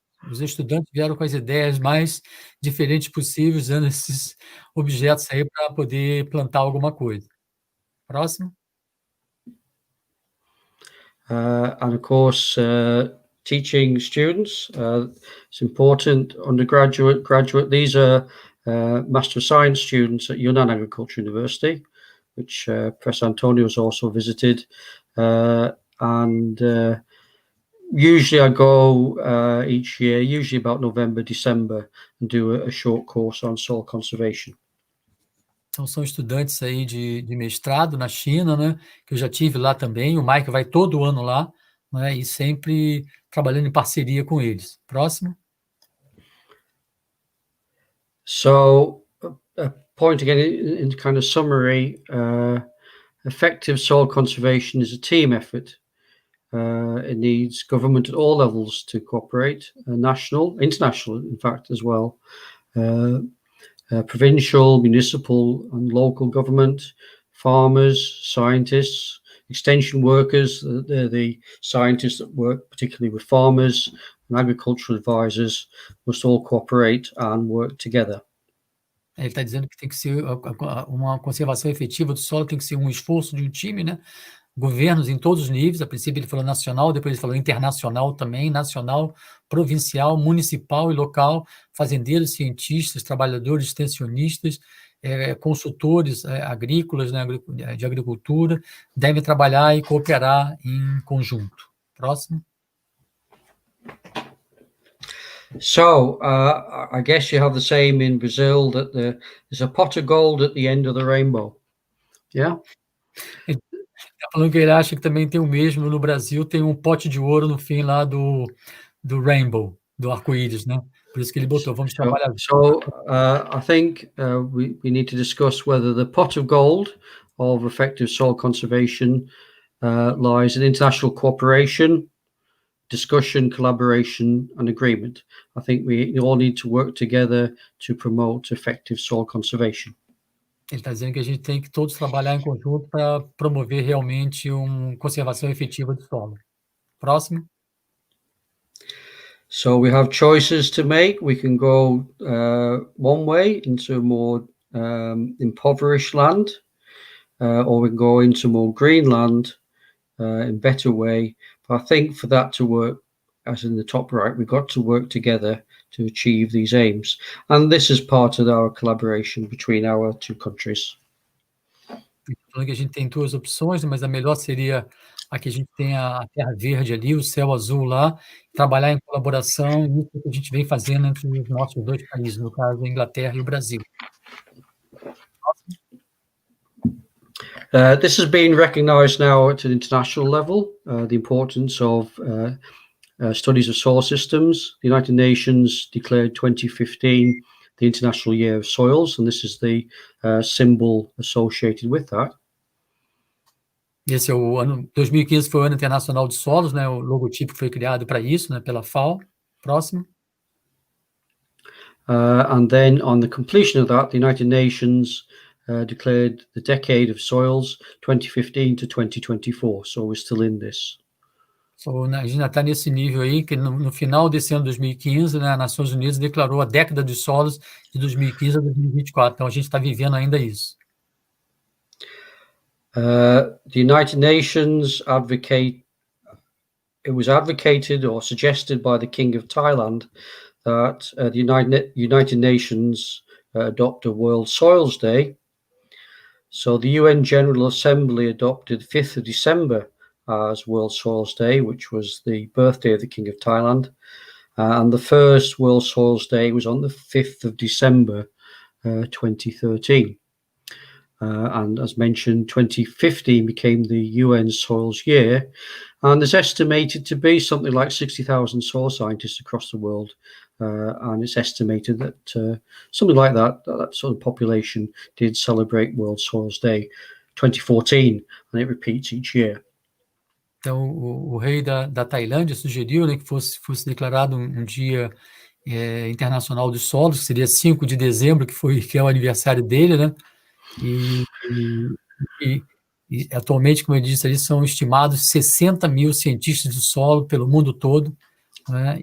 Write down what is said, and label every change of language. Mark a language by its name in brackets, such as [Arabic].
[Portuguese] Os estudantes vieram com as ideias mais diferentes possíveis, usando esses objetos aí para poder plantar alguma coisa. Próximo. [English] And of course, teaching students, it's important. Undergraduate, graduate, these are Master of Science students at Yunnan Agricultural University, which Professor Antonio has also visited. And usually I go each year, usually about November, December, and do a short course on soil conservation. [Portuguese] Então, são estudantes aí de mestrado na China, né? Que eu já tive lá também. O Mike vai todo ano lá, né? E sempre trabalhando em parceria com eles. Próximo. [English] So, a point again in kind of summary, effective soil conservation is a team effort. It needs government at all levels to cooperate, national, international, in fact, as well. Provincial, municipal and local government, farmers, scientists, extension workers, they're the scientists that work particularly with farmers, and agricultural advisors must all cooperate and work together. [Portuguese] Ele está dizendo que tem que ser uma conservação efetiva do solo, tem que ser um esforço de um time, né? Governos em todos os níveis, a princípio ele falou nacional, depois ele falou internacional também, nacional, provincial, municipal e local, fazendeiros, cientistas, trabalhadores, extensionistas, consultores agrícolas, né, de agricultura, devem trabalhar e cooperar em conjunto. Próximo. [English] So, I guess you have the same in Brazil, that there's a pot of gold at the end of the rainbow. Yeah? [Portuguese] Está falando que ele acha que também tem o mesmo no Brasil, tem um pote de ouro no fim lá do rainbow, do arco-íris, né? Por isso que ele botou, vamos trabalhar. [English] So, I think we need to discuss whether the pot of gold of effective soil conservation lies in international cooperation, discussion, collaboration and agreement. I think we all need to work together to promote effective soil conservation. [Portuguese] Ele está dizendo que a gente tem que todos trabalhar em conjunto para promover realmente uma conservação efetiva do solo. Próximo. [English] So we have choices to make. We can go one way into more impoverished land, or we can go into more green land in better way. But I think for that to work, as in the top right, we've got to work together to achieve these aims. And this is part of our collaboration between our two countries. [Portuguese] Falando que a gente tem duas opções, mas a melhor seria a que a gente tem a terra verde ali, o céu azul lá, trabalhar em colaboração, e isso que a gente vem fazendo entre os nossos dois países, no caso, a Inglaterra e o Brasil. [English] This has been recognized now at an international level, the importance of studies of soil systems. The United Nations declared 2015 the International Year of Soils, and this is the symbol associated with that. [Portuguese] Esse é o ano 2015, foi o Ano Internacional de Solos, né? O logotipo foi criado para isso, né? Pela FAO. Próximo. [English] And then on the completion of that, the United Nations declared the decade of soils 2015 to 2024. So we're still in this. [Portuguese] So, a gente está nesse nível aí, que no final desse ano 2015, né, a Nações Unidas declarou a década dos solos de 2015 a 2024. Então, a gente está vivendo ainda isso. [English] The United Nations it was advocated or suggested by the King of Thailand that the United Nations adopt a World Soils Day. So the UN General Assembly adopted 5th of December as World Soils Day, which was the birthday of the King of Thailand. And the first World Soils Day was on the 5th of December 2013. And as mentioned, 2015 became the UN Soils Year. And there's estimated to be something like 60,000 soil scientists across the world. And it's estimated that something like that sort of population did celebrate World Soils Day 2014, and it repeats each year. [Portuguese] Então, o rei da Tailândia sugeriu, né, que fosse declarado um dia internacional dos solos, que seria 5 de dezembro, que é o aniversário dele, né? E atualmente, como eu disse ali, são estimados 60 mil cientistas de solo pelo mundo todo, né?